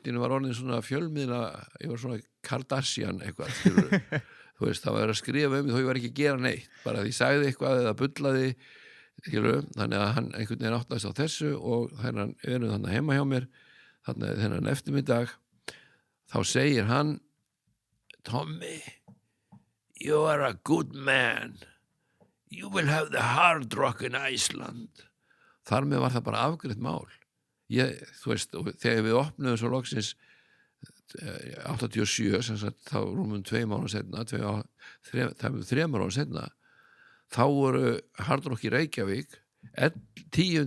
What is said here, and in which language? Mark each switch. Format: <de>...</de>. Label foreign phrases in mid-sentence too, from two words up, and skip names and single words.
<is>í einu var orðin svona fjölmiðla, ég var svona Kardashian eitthvað, skilurðu þú veist, það var að skrifa mig þó ég var ekki að gera neitt bara því ég sagði eitthvað eða bullaði skilurðu, þannig að hann einhvern veginn áttaðist á þessu og þannig heima hjá mér þennan eftirmiddag þá segir hann Tommy,</is> <en>you are a good man you will have the hard rock in Iceland</en> <is>þar með var það bara afgreitt mál þú veist, og þegar við opnuðum svo loksins 87 sem sagt þá rúmum 2 mánuðum setna 3 mánuðum setna þá voru Hard Rock í Reykjavík 10.</is>